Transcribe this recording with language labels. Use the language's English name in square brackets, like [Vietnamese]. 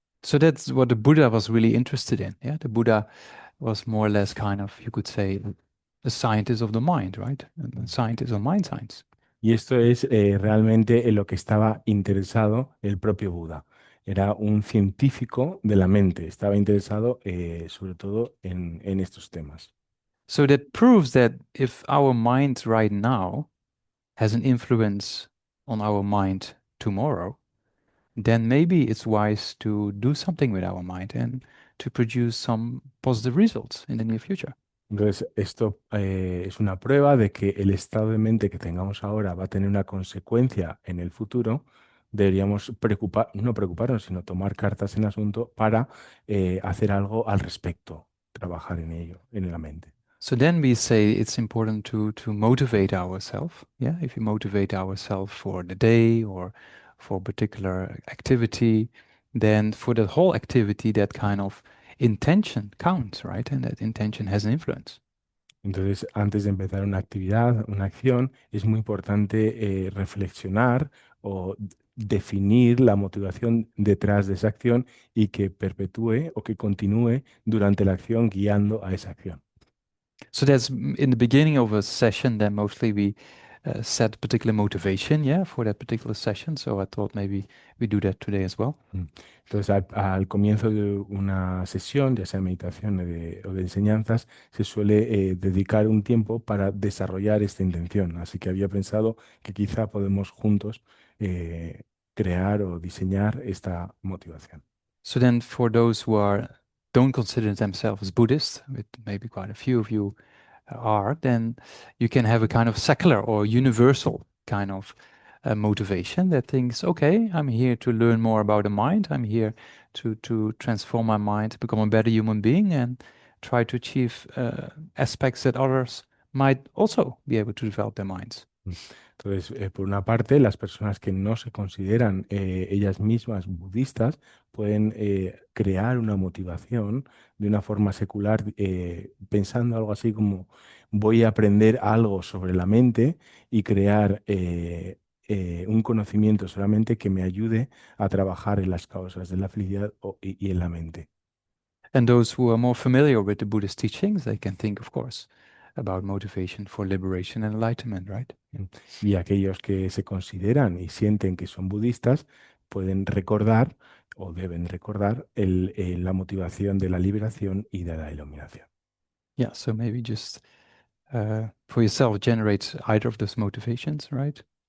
[English] So that's what the Buddha was really interested in. Yeah, the Buddha was more or less kind of, you could say, a scientist of the mind, right? A scientist of mind science. [Spanish] Y esto es realmente en lo que estaba interesado el propio Buda. Era un científico de la mente, estaba interesado sobre todo en estos temas. [English] So that proves that if our mind right now has an influence on our mind tomorrow, then maybe it's wise to do something with our mind and to produce some positive results in the near future. [Spanish] Entonces, esto es una prueba de que el estado de mente que tengamos ahora va a tener una consecuencia en el futuro. Deberíamos no preocuparnos, sino tomar cartas en asunto para hacer algo al respecto, trabajar en ello, en la mente. [English] So then we say it's important to motivate ourselves. Yeah, if you motivate ourselves for the day or for a particular activity, then for the whole activity, that kind of intention counts, right? And that intention has an influence. [Spanish] Entonces, antes de empezar una actividad, una acción, es muy importante reflexionar o definir la motivación detrás de esa acción y que perpetúe o que continúe durante la acción guiando a esa acción. [English] So that's in the beginning of a session, then mostly we set a particular motivation, yeah, for that particular session. So I thought maybe we do that today as well. Mm. [Spanish] Entonces, al comienzo de una sesión, ya sea meditación o de enseñanzas, se suele dedicar un tiempo para desarrollar esta intención. Así que había pensado que quizá podemos juntos crear o diseñar esta motivación. [English] So then for those who don't consider themselves Buddhists, with maybe quite a few of you are, then you can have a kind of secular or universal kind of motivation that thinks, okay, I'm here to learn more about the mind. I'm here to transform my mind, to become a better human being, and try to achieve aspects that others might also be able to develop their minds. Mm. [Spanish] Entonces, por una parte, las personas que no se consideran ellas mismas budistas pueden crear una motivación de una forma secular, pensando algo así como voy a aprender algo sobre la mente y crear un conocimiento solamente que me ayude a trabajar en las causas de la felicidad y en la mente. [English] And those who are more familiar with the Buddhist teachings, they can think, of course, about motivation for liberation and enlightenment, right? [Spanish] Y aquellos que se consideran y sienten que son budistas pueden recordar o deben recordar la motivación de la liberación y de la iluminación. [English] Yeah, so maybe just for yourself generate either of those motivations, right?